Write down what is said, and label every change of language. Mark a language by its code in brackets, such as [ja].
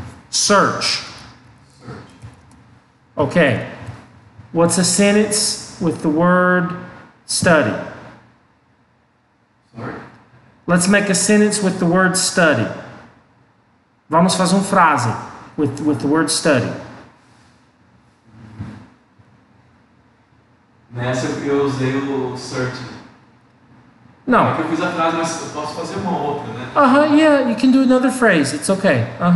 [en] Search. Okay. What's a sentence with the word study? Let's make a sentence with the word study. [pt] Vamos fazer uma frase [en] with the word study. [pt] Nessa eu usei o search. Não. É que eu fiz a frase, mas eu posso fazer uma outra, né? [en] Yeah, you can do another phrase. It's okay.